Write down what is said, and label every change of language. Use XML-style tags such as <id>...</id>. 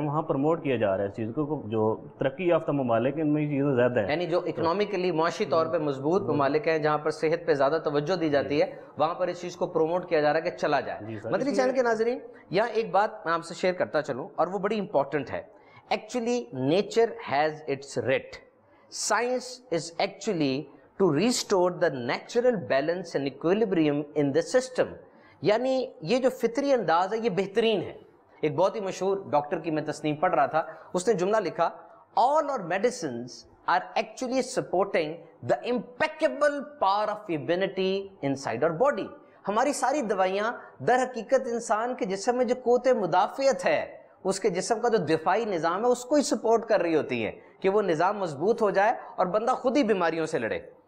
<ur>وہاں پروموٹ کیا جا رہا ہے اس چیز کو. جو ترقی یافتہ ممالک ہیں ان میں یہ چیزیں زیادہ ہیں, یعنی جو اکنامکلی معاشی طور پہ مضبوط ممالک ہیں جہاں پر صحت پہ زیادہ توجہ دی جاتی ہے, وہاں پر اس چیز کو پروموٹ کیا جا رہا ہے کہ چلا جائے. مدنی چینل کے ناظرین, یہاں ایک بات میں آپ سے شیئر کرتا چلوں اور وہ بڑی امپورٹنٹ ہے.</ur> <en>Actually, nature has its writ. Science is actually to restore the natural balance and equilibrium in the system.</en> <ur>یعنی یہ جو فطری انداز ہے یہ بہترین ہے. ایک بہت ہی مشہور ڈاکٹر کی میں تصنیف پڑھ رہا تھا, اس نے جملہ لکھا,</ur> <en>all our medicines are actually supporting the impeccable power of immunity inside our body.</en> <ur>ہماری ساری دوائیاں در حقیقت انسان کے جسم میں جو قوت مدافعت ہے, اس کے جسم کا جو دفاعی نظام ہے اس کو ہی سپورٹ کر رہی ہوتی ہیں کہ وہ نظام مضبوط ہو جائے اور بندہ خود ہی بیماریوں سے لڑے.</ur>